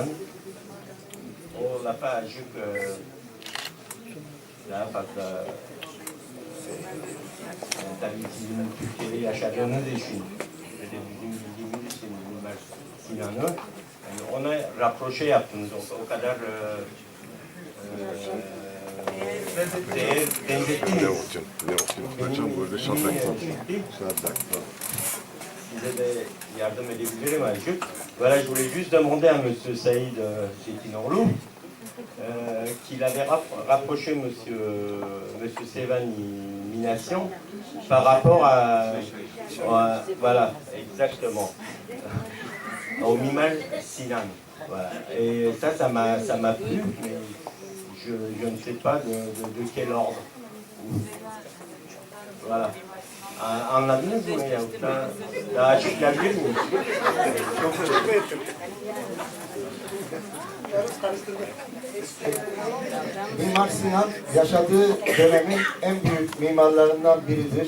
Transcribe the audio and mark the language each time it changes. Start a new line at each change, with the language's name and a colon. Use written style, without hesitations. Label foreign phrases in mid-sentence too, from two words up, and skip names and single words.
Turkish: O lafa azıcık daha fazla tabii sizin Türkiye'de yaşadığınız için ve de bizim bildiğimiz için Mimar Sinan'ı yani ona rapproche yaptınız. O kadar benzettiniz. Size de yardım edebilirim azıcık.
French: Voilà, je voulais juste demander à Monsieur Saïd Çetinoğlu qu'il avait rapproché Monsieur Sevan Minasyan par rapport à voilà, exactement, au Mimar Sinan. Voilà. Et ça m'a plu, mais je ne sais pas de quel ordre. Voilà.
Turkish: Anladınız mı ya? Daha açıklayabilir miyim? Çok teşekkür ederim. Mimar Sinan yaşadığı dönemin en büyük mimarlarından biridir.